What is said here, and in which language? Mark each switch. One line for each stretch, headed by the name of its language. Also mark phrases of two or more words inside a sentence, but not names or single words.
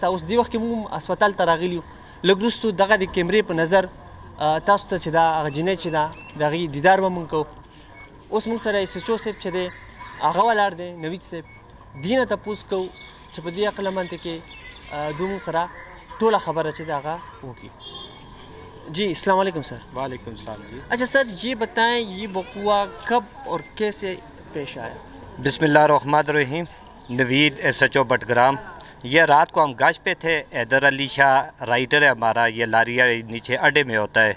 Pashto: اوس دې وخت کې موږ هسپتال ته راغلي یو. لږ وروستو دغه د کیمرې په نظر تاسو ته چې دا هغه جینۍ چې ده د هغې دیدار به موږ کوو. اوس موږ سره ایس ایچ او صاحب چې دی هغه ولاړ دی نوید صاحب دې نه تپوس کوو چې په دې عقلمند کې دوی موږ سره ټوله خبره چې ده هغه وکړي.
Urdu: جی
Arabic: السلام علیکم
Urdu: سر.
Arabic: وعلیکم السلام
Urdu: جی. اچھا سر یہ بتائیں یہ وقوع کب اور کیسے پیش آیا؟
Arabic: بسم اللہ الرحمن الرحیم.
Urdu: نوید ایس ایچ او بٹگرام. یہ رات کو ہم گاش پہ تھے. حیدر علی شاہ رائٹر ہے ہمارا, یہ لاریا نیچے اڈے میں ہوتا ہے.